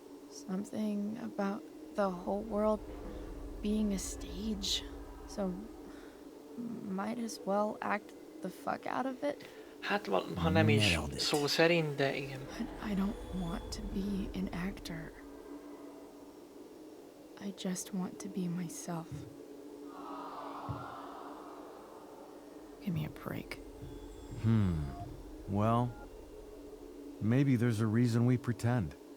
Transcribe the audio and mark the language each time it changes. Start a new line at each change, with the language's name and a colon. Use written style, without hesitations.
English: Something about the whole world being a stage, so might as well act the fuck out of it.
Hungarian: Hát ha nem is szó szerint, de igen.
English: But I don't want to be an actor. I just want to be myself. Give me a break. Well, maybe there's a reason we pretend.